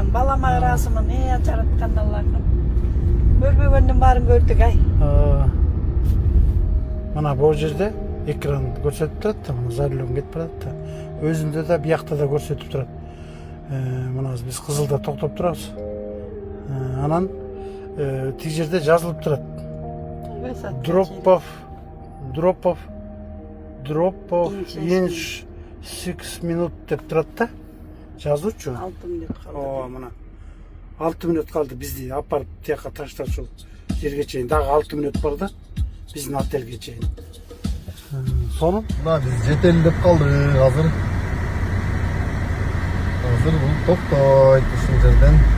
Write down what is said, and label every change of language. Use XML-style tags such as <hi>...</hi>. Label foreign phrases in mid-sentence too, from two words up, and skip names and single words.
<ky>Балама ыраазымын, жараткан Аллахым. Көрбөгөндүн баарын көрдүк ай. Мына бул жерде экран көрсөтүп турат, мына</ky> <ru>за рулем</ru> <ky>кетип барат да. Өзүндө да биякта да көрсөтүп турат. Мына биз кызылда токтоп турабыз. Анан тиги жерде жазылып турат.</ky> <en>Drop off in 6 minut</en> <ky>деп турат да. Жазуучу. 6 мүнөт калды. Ооба, мына 6 мүнөт калды, бизди апарып тияка таштап ушул жерге чейин. Дагы 6 мүнөт бар да, биздин отелге чейин. Сону Мына биз жетели деп калдык азыр. Азыр бул токтойт ушул жерден.</ky>